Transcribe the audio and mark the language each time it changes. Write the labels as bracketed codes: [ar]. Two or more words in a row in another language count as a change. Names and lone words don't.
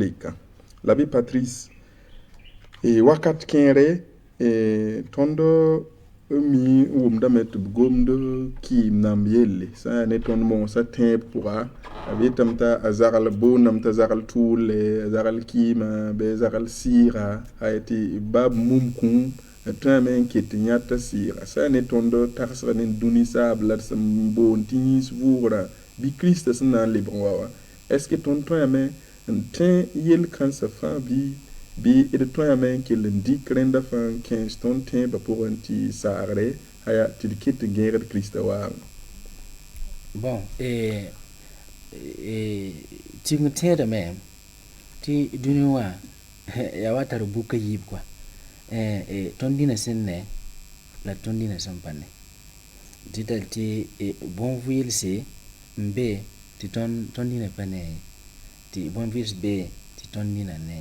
[mos] leka la bɩ patrice wakat kẽere tõnd mi wʋmdame tɩ b gomd kɩɩm namb yelle sã n yaa ne tõnd moosã tẽeb pʋga a betame t'a a zagl boondame t'a zagl tʋʋlle a zagl kɩɩmã bɩ a zagl sɩɩga a tɩ ba b mum kũum a tõeame n ket n yãta sɩɩga sã yaa ne tõnd tagsga ne dũni saab la d sẽn boond tɩ yĩis vʋʋgra bɩ kirista sẽn na n lebg wa wa [fr] est ce que [mos] tõnd tõeame n tẽ yel-kãnsã fãa bɩ d tõeame n kell n dɩk rẽnda fãa n kẽes tõnd tẽebã pʋgẽ tɩ saagre aya tɩ d ket n gẽegd kirista waame. Bon, tɩng tẽedame tɩ dũni wã yaa wa tar buka yiib kɔa tõnd dĩnã sẽn ne la tõnd dĩnã sẽn pa ne tɩ tall tɩ bõn-vɩɩlse n be tɩ tõnd dĩnã pa ne tɩ bõn-vɩɩls be tɩ tõnd dĩnã ne.